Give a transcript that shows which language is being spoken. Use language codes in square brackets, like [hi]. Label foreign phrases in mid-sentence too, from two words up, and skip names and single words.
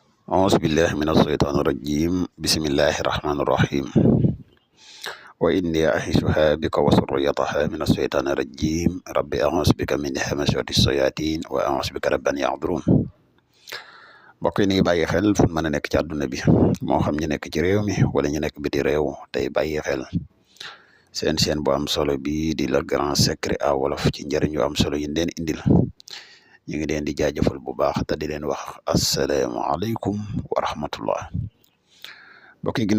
[ar] أعوذ بالله من الشيطان الرجيم بسم الله الرحمن الرحيم وإني أعيذها بك وذريتها من الشيطان الرجيم ربي أعوذ بك من همزات الشياطين وأعوذ بك رب أن يحضرون [wo] mbokk yi ni bàyyi xel fu mën a nekk ci àdduna bi moo xam ñu nekk ci réew mi wala ñu nekk biti réew tey bàyyi xel seen bu am solo bi di Le Grand Secret à Wolof ci njëriñ yu am solo yi leen indil ñu ngi leen di jaajëfal bu baax te di leen wax [ar] السلام عليكم ورحمة الله [wo] mbokk yi ginnaaw